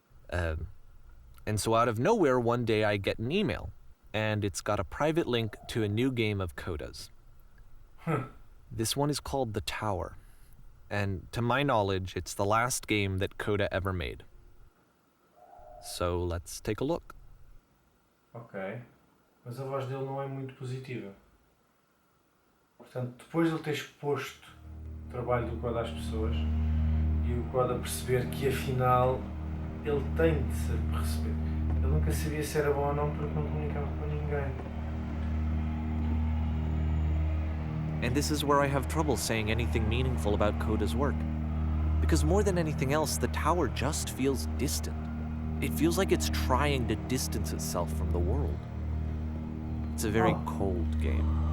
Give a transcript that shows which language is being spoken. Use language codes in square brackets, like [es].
[en] And so out of nowhere, one day I get an email, and it's got a private link to a new game of Coda's. This one is called The Tower, and to my knowledge, it's the last game that Coda ever made. So let's take a look. [pt] Ok, mas a voz dele não é muito positiva. Portanto, depois de ele ter exposto o trabalho do Coda às pessoas e o Coda perceber que afinal ele tem de se perceber. Ele nunca sabia se era bom ou não porque não comunicava com ninguém. [en] And this is where I have trouble saying anything meaningful about Coda's work. Because more than anything else, the tower just feels distant. It feels like it's trying to distance itself from the world. It's a very cold game.